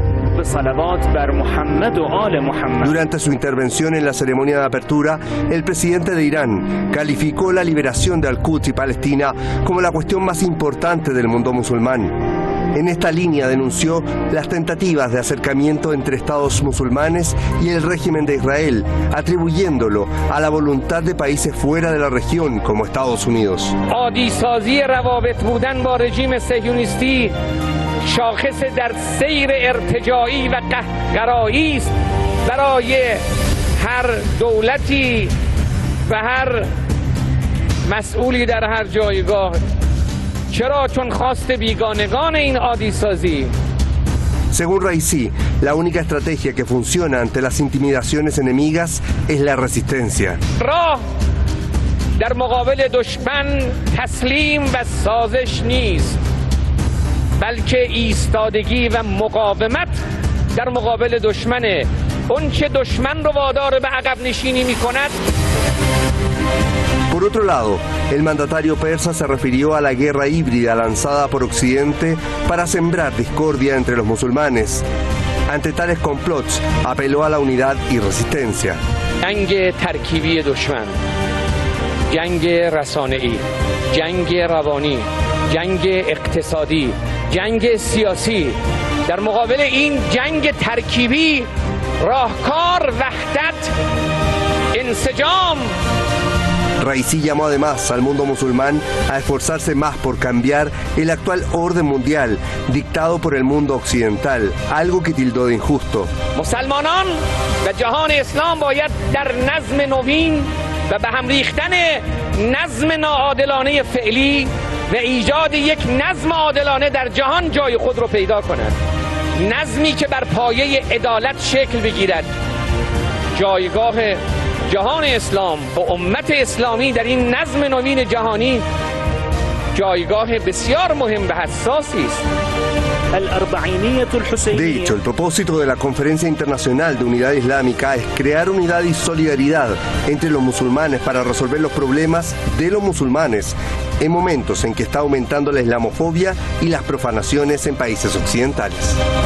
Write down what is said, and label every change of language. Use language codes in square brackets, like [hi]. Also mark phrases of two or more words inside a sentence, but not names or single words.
[es] Durante su intervención en la ceremonia de apertura, el presidente de Irán calificó la liberación de Al-Quds y Palestina como la cuestión más importante del mundo musulmán. En esta línea denunció las tentativas de acercamiento entre estados musulmanes y el régimen de Israel, atribuyéndolo a la voluntad de países fuera de la región como Estados Unidos. [fa] شاخص در سیر ارتجاعی و قهرگرایی است برای هر دولتی و هر مسئولی در هر جایگاه. چرا؟ چون خواست بیگانگان این عادی سازی. [es] Según Raisi, la única estrategia que funciona ante las intimidaciones enemigas es la resistencia. [fa] راه در مقابل دشمن تسلیم و سازش نیست، بلکه ایستادگی و مقاومت در مقابل دشمنه. اون که دشمن رو وادار به عقب نشینی میکند. [es] Por otro lado, el mandatario persa se refirió a la guerra híbrida lanzada por Occidente para sembrar discordia entre los musulmanes. Ante tales complots, apeló a la unidad y resistencia. [fa] جنگ ترکیبی دشمن، جنگ رسانه‌ای، جنگ روانی، جنگ اقتصادی، جنگ سیاسی. در مقابل این جنگ ترکیبی راهکار وحدت، انسجام. [es] Raisi llamó además al mundo musulmán a esforzarse más por cambiar el actual orden mundial dictado por el mundo occidental, algo que tildó de injusto. [fa] مسلمانان و جهان اسلام باید در نظم نوین و به هم ریختن نظم ناعادلانه فعلی و ایجاد یک نظم عادلانه در جهان جای خود را پیدا کند. نظمی که بر پایه عدالت شکل بگیرد. جایگاه جهان اسلام و امت اسلامی در این نظم نوین جهانی جایگاه بسیار مهم و حساسی است. [es] De hecho, el propósito de la Conferencia Internacional de Unidad Islámica es crear unidad y solidaridad entre los musulmanes para resolver los problemas de los musulmanes en momentos en que está aumentando la islamofobia y las profanaciones en países occidentales.